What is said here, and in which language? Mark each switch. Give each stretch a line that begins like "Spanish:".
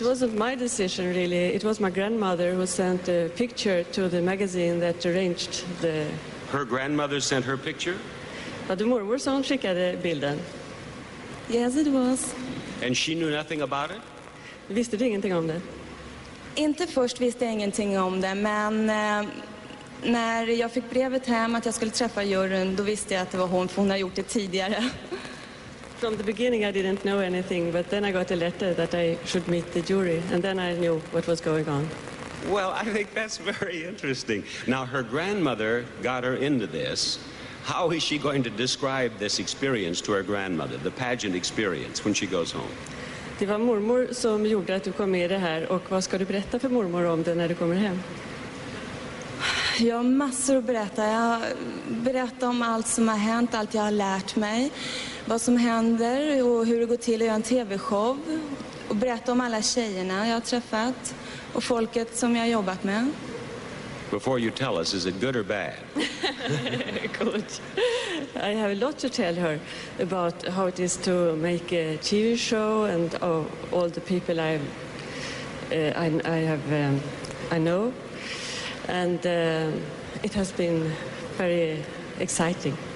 English: It wasn't my decision, really. It was my grandmother who sent a picture to the magazine that arranged the... Her grandmother sent her picture?
Swedish: Ja, det mormor som skickade bilden.
English: Yes, it was. And she knew nothing about it?
Swedish: Visste du ingenting om det? Inte först visste jag ingenting om det, men när jag fick brevet hem att jag skulle träffa juryn, då visste jag att det var hon, för hon har gjort det tidigare.
English: From the beginning I didn't know anything, but then I got a letter that I should meet the jury, and then I knew what was going on. Well, I think that's very interesting. Now, her grandmother got her into this. How is she going to describe this experience to her grandmother, the pageant experience, when she goes home?
Swedish: Det var mormor som gjorde att du kom med i det här, och vad ska du berätta för mormor om det när du kommer hem? Jag har massor att berätta. Jag berättar om allt som har hänt, allt jag har lärt mig, vad som händer och hur det går till att göra en tv-show. Och berätta om alla tjejerna jag har träffat och folket som jag har jobbat med.
English: Before you tell us, is it good or bad? Good. I have a lot to tell her about how it is to make a TV show and all the people I know, and it has been very exciting.